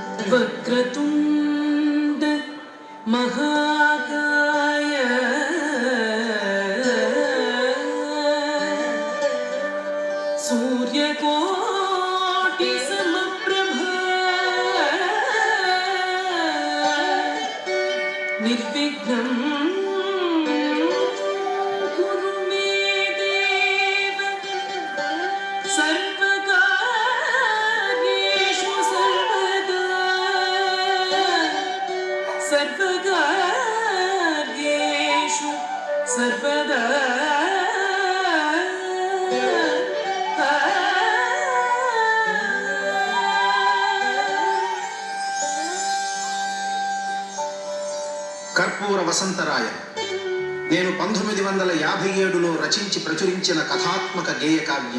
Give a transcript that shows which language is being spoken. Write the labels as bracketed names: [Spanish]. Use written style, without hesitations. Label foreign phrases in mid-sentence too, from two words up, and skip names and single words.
[Sanskrit] वक्रतुंड महाकाय सूर्यकोटि समप्रभा निर्विघ्नं कुरु मे देव सर्वकार्येषु सर्वदा सर्वकार्येषु सर्वदा [Telugu] కర్పూర వసంతరాయ నేను 1957లో రచించి ప్రచురించిన కథాత్మక గేయ కావ్యం.